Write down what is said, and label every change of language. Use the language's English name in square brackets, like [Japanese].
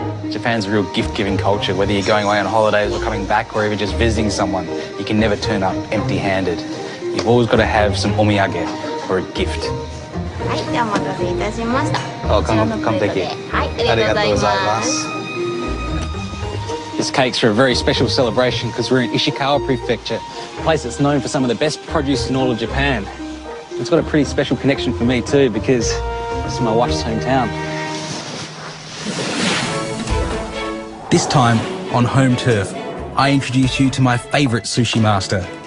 [English] Japan's a real gift-giving culture. Whether you're going away on holidays or coming back or even just visiting someone, you can never turn up empty-handed. You've always got to have some omiyage or a gift. [Japanese] はい、ではお待たせいたしました。 [English] Oh, [Japanese] こちらのプレートで、はい、ありがとうございます。 [English] This cake's for a very special celebration because we're in Ishikawa Prefecture, a place that's known for some of the best produce in all of Japan. It's got a pretty special connection for me too because this is my wife's hometown. This time, on home turf, I introduce you to my favourite sushi master.